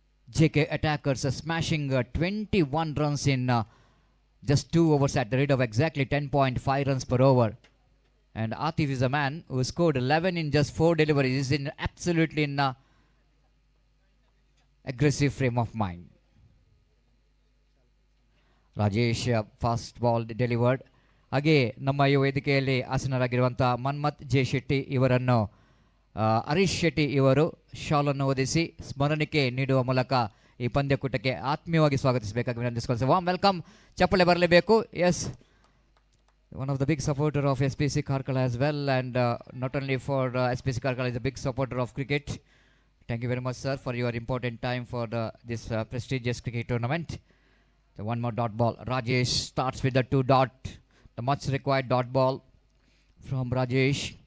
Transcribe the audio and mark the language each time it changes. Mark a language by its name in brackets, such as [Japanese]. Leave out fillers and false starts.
[English] JK attackers are smashing 21 runs in just 2 overs at the rate of exactly 10.5 runs per over. And Atif is a man who scored 11 in just 4 deliveries. He's in absolutely in aggressive frame of mind. Rajesh fast ball delivered. [Kannada] ಹಾಗೆ ನಮ್ಮ ಈ ವೇದಿಕೆಯಲ್ಲಿ ಆಸನರಾಗಿರುವಂಥ Manmath J Shetty ಇವರನ್ನು ಹರೀಶ್ ಶೆಟ್ಟಿ ಇವರು ಶಾಲನ್ನು ಓದಿಸಿ ಸ್ಮರಣಿಕೆ ನೀಡುವ ಮೂಲಕ ಈ ಪಂದ್ಯಕೂಟಕ್ಕೆ ಆತ್ಮೀಯವಾಗಿ ಸ್ವಾಗತಿಸಬೇಕಾಗಿ ವಿನಂತಿಸಿಕೊಳ್ಳುತ್ತೇವೆ. [English] Warm welcome. [Kannada] ಚಪ್ಪಳೆ ಬರಲೇಬೇಕು. [English] Yes, one of the big supporter of SPC Karkala as well, and not only for SPC Karkala, is a big supporter of cricket. Thank you very much, sir, for your important time for this prestigious cricket tournament. So one more dot ball. Rajesh starts with the 2 dot, the much required dot ball from Rajesh.